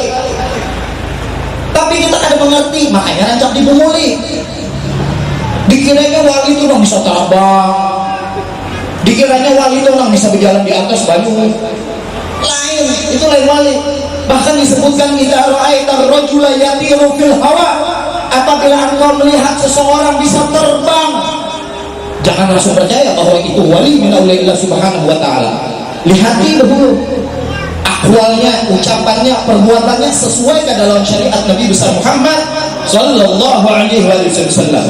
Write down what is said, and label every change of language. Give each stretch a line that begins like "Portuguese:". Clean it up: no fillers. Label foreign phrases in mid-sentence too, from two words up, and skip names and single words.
Banjar: Tapi kita ada mengerti, makanya rancak dibumuli. Dikiranya wali itu orang bisa terbang, dikiranya wali itu orang bisa berjalan di atas banyu. Lain, itu lain wali. Bahkan disebutkan
Arabic: إذا رأيت الرجل يطير في الهواء,
Banjar: apabila engkau melihat seseorang bisa terbang, jangan langsung percaya bahwa itu wali
Arabic: من أولياء سبحانه وتعالى.
Banjar: Lihati dahulu akwalnya, ucapannya, perbuatannya sesuai ke dalam syariat Nabi besar Muhammad
Arabic: صلى الله عليه وسلم.